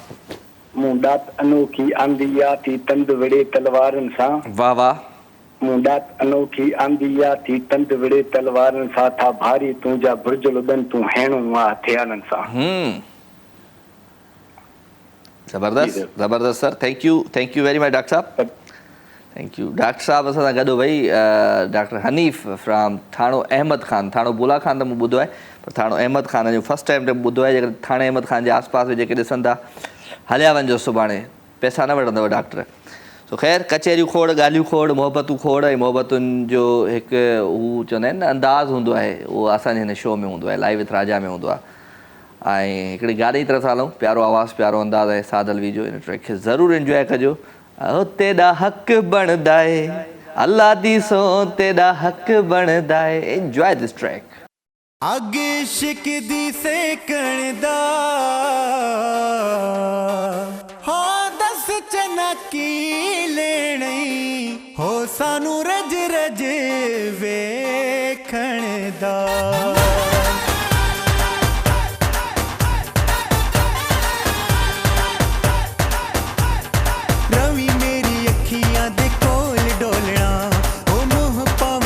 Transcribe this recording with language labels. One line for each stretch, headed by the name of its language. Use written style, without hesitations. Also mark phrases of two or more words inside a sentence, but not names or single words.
Sindhi: मूं ॾात अनोखी आंदी आहे थी तंद विड़े तलवारनि सां वाह वाह मूं ॾात अनोखी आंदी आहे थी तंद विड़े तलवारनि सां था भारी तुंहिंजा बुर्ज लुॾनि तूं हेणो आहे हथियारनि सां ज़बरदस्त सर
English: thank you very much
Sindhi: डॉक्टर साहब
English: thank you
Sindhi: डॉक्टर साहब असां सां गॾु भई डॉक्टर हनीफ़ फ्रॉम थाणो अहमद खान थाणो बुला खान त मूं ॿुधो आहे पर थाणो अहमद खान जो
English: first time
Sindhi: ते ॿुधो आहे जेकॾहिं थाणे अहमद खान जे आस पास में जेके ॾिसनि था हलिया वञिजो सुभाणे पैसा न वठंदव डॉक्टर सो ख़ैर कचहरियूं खोड़ ॻाल्हियूं खोड़ मोहबतूं खोड़ ऐं मोहबतुनि जो हिकु हू चवंदा आहिनि न अंदाज़ हूंदो आहे उहो असांजे हिन शो में हूंदो आहे लाइव विथ राजा में हूंदो आहे ऐं हिकिड़ी ॻाल्हि ई तरह सां हलूं प्यारो आवाज़ु प्यारो अंदाज़ आहे सादल वीजो इन ट्रैक खे ज़रूरु इंजॉय कजो तेॾा हक़ बणंदा आहे अल्लाह दी सो तेॾा हक़ बणंदा आहे
English: enjoy this track
Punjabi: ਅਗ ਇਸ਼ਕ ਦੀ ਸੇਕਣ ਦਾ ਹੋ ਦਸ ਚਨਾ ਕੀ ਲੇਨੀ ਹੋ ਸਾਨੂ ਰਜ ਰਜ ਵੇਖਣ ਦਾ ਰਵਿ ਮੇਰੀ ਅਖੀਆਂ ਦੇ ਕੋਲ ਡੋਲਨਾ ਓ ਮੂੰਹ ਪਾਵੀ